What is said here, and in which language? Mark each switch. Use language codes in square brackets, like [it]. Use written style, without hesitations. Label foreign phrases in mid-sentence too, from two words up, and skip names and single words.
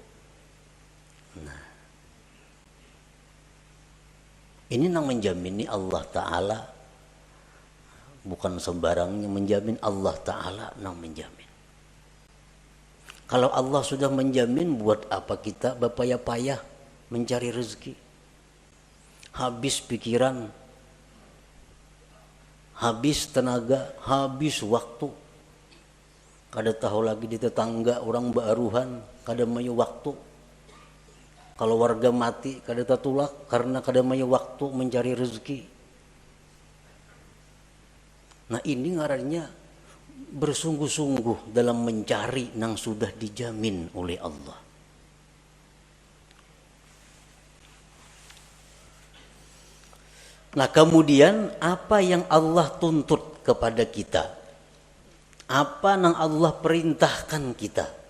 [id] Nah, ini yang menjamin Allah Ta'ala. Bukan sembarangnya menjamin, Allah Ta'ala yang menjamin. Kalau Allah sudah menjamin, buat apa kita berpayah-payah mencari rezeki? Habis pikiran, habis tenaga, habis waktu. [bjn] Kada tahu lagi di tetangga orang baruhan, kada mayu waktu. Kalau warga mati, kada tatulak karena kada mayu waktu mencari rezeki. [id] Nah, ini ngarannya bersungguh-sungguh dalam mencari yang sudah dijamin oleh Allah. Nah, kemudian apa yang Allah tuntut kepada kita? Apa yang Allah perintahkan kita?